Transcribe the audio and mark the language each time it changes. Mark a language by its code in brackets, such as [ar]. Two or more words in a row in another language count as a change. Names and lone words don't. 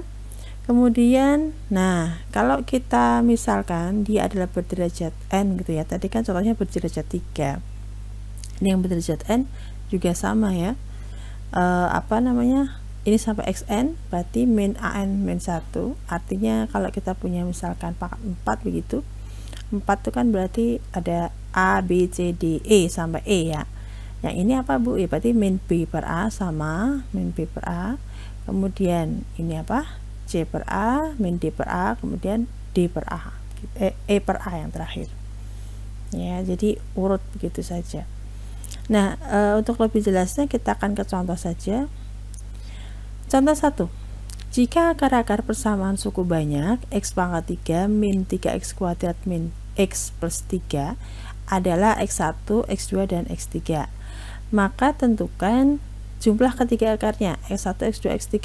[id] Kemudian nah kalau kita misalkan dia adalah berderajat N gitu ya, tadi kan contohnya berderajat 3, ini yang berderajat N juga sama ya, apa namanya, ini sampai XN berarti min AN min 1, artinya kalau kita punya misalkan pangkat 4 begitu, 4 itu kan berarti ada A, B, C, D, E sampai E ya. Yang ini apa Bu? Ya berarti min B per A sama min B per A, kemudian ini apa? C per A, min D per A, kemudian D per A, E per A yang terakhir ya. Jadi urut begitu saja. Nah, untuk lebih jelasnya kita akan ke contoh saja. Contoh 1. Jika akar-akar persamaan suku banyak X pangkat 3 min 3X kuadrat min X plus 3 adalah X1, X2, dan X3, maka tentukan jumlah ketiga akarnya X1, X2, X3.